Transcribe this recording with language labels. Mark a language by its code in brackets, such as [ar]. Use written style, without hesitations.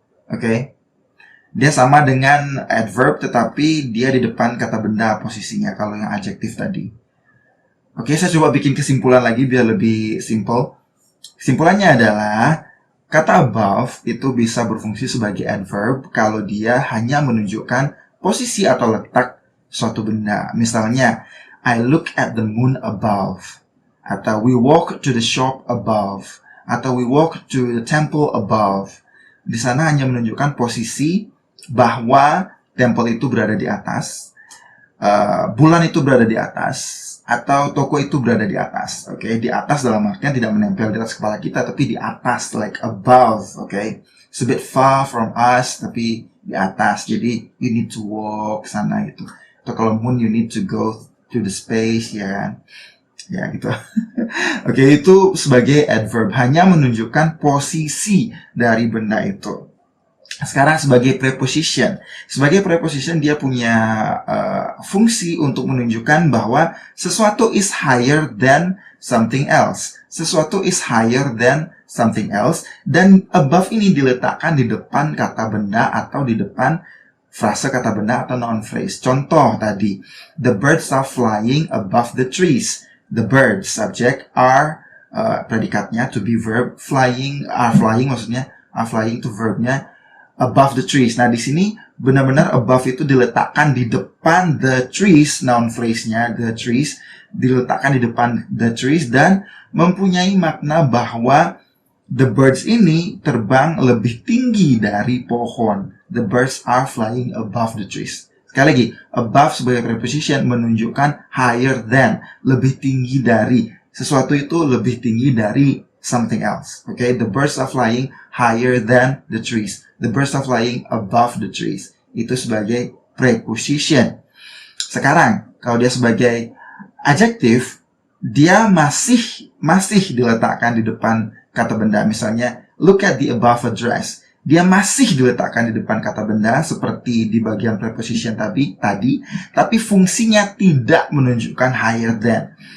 [id] Oke. Dia sama dengan adverb, tetapi dia di depan kata benda posisinya, kalau yang adjektif tadi. Oke, saya coba bikin kesimpulan lagi biar lebih simple. Kesimpulannya adalah, kata above itu bisa berfungsi sebagai adverb kalau dia hanya menunjukkan posisi atau letak suatu benda. [en] Misalnya, I look at the moon above. Atau we walk to the shop above. Atau we walk to the temple above. [id] Di sana hanya menunjukkan posisi, bahwa temple itu berada di atas, bulan itu berada di atas, atau toko itu berada di atas. Oke, di atas dalam artian tidak menempel di atas kepala kita, tapi di atas, like above. [en] Oke, it's a bit far from us, [id] tapi di atas. [en] Jadi you need to walk [id] sana gitu. [en] Atau kalau moon, you need to go to the space, [id] ya kan? Ya gitu. Oke, itu sebagai adverb, hanya menunjukkan posisi dari benda itu. Sekarang sebagai preposition. Sebagai preposition dia punya fungsi untuk menunjukkan bahwa sesuatu [en] is higher than something else. [id] Sesuatu [en] is higher than something else. [id] Dan above ini diletakkan di depan kata benda atau di depan frase kata benda atau noun phrase. Contoh tadi, [en] the birds are flying above the trees. The birds, subject, are predikatnya, to be verb, flying, are flying maksudnya, are flying to verbnya, above the trees. [id] Nah, di sini benar-benar above itu diletakkan di depan the trees, noun phrase-nya, the trees, diletakkan di depan the trees dan mempunyai makna bahwa [en] the birds [id] ini terbang lebih tinggi dari pohon. [en] The birds are flying above the trees. [id] Sekali lagi, above sebagai preposition menunjukkan higher than, lebih tinggi dari. Sesuatu itu lebih tinggi dari something else. [en] Okay, the birds are flying higher than the trees. The birds are flying above the trees. [id] Itu sebagai preposition. Sekarang, kalau dia sebagai adjective, dia masih diletakkan di depan kata benda. Misalnya, [en] look at the above address. [id] Dia masih diletakkan di depan kata benda seperti di bagian preposition tadi, tapi fungsinya tidak menunjukkan higher than.